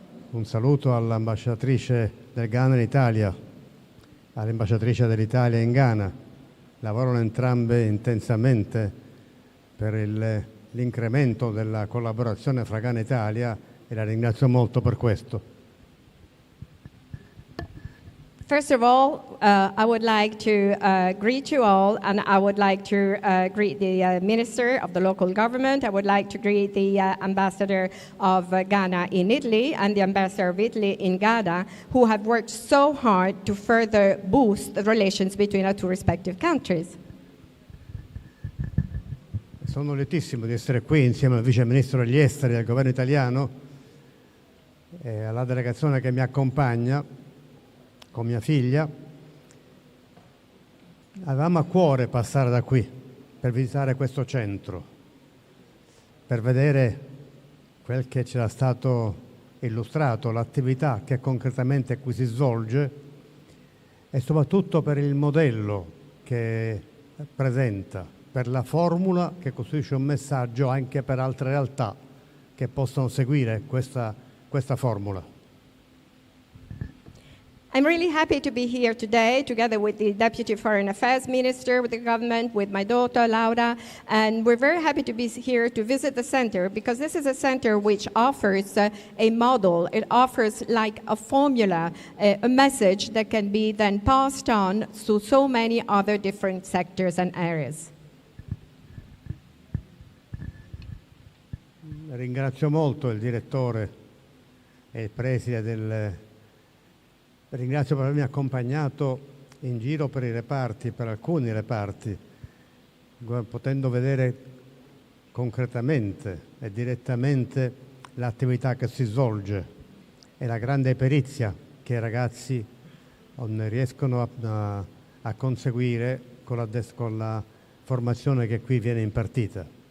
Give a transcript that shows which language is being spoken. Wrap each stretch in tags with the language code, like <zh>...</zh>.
<it>Un saluto all'ambasciatrice del Ghana in Italia, all'ambasciatrice dell'Italia in Ghana. Lavorano entrambe intensamente per l'incremento della collaborazione fra Ghana e Italia e la ringrazio molto per questo.</it> <en>First of all, I would like to greet you all, and I would like to greet the Minister of the Local Government. I would like to greet the Ambassador of Ghana in Italy and the Ambassador of Italy in Ghana, who have worked so hard to further boost the relations between our two respective countries.</en> <it>Sono lietissimo di essere qui insieme al Vice Ministro degli Esteri del Governo italiano e alla delegazione che mi accompagna, con mia figlia. Avevamo a cuore passare da qui per visitare questo centro, per vedere quel che ci era stato illustrato, l'attività che concretamente qui si svolge e soprattutto per il modello che presenta, per la formula che costituisce un messaggio anche per altre realtà che possono seguire questa formula.</it> <en>I'm really happy to be here today together with the Deputy Foreign Affairs Minister, with the government, with my daughter Laura, and we're very happy to be here to visit the center because this is a center which offers a model. It offers like a formula, a message that can be then passed on to so many other different sectors and areas.</en> <it>Ringrazio molto il direttore e il preside Ringrazio per avermi accompagnato in giro per i reparti, per alcuni reparti, potendo vedere concretamente e direttamente l'attività che si svolge e la grande perizia che i ragazzi riescono a conseguire con la formazione che qui viene impartita.</it>